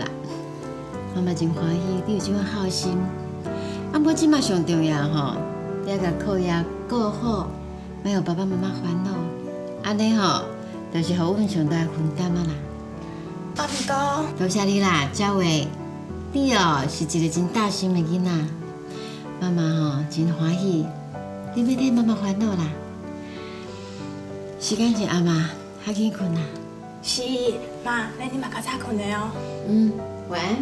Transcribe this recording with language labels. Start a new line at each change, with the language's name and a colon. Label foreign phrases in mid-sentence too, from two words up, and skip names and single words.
Min Nan Chinese: 妈妈真欢喜你有这款好心。啊，不即摆上重要吼，你要甲课业顾好，莫互爸爸妈妈烦恼。安尼吼，就是互阮上大的分担啊啦。啊，毋过，多谢你啦，嘉伟，你哦是一个真大心的囡仔。妈妈吼真欢喜，你别替妈妈烦恼啦。时间是阿妈，较紧困啦。是，妈，那你嘛较早困的哦。晚安。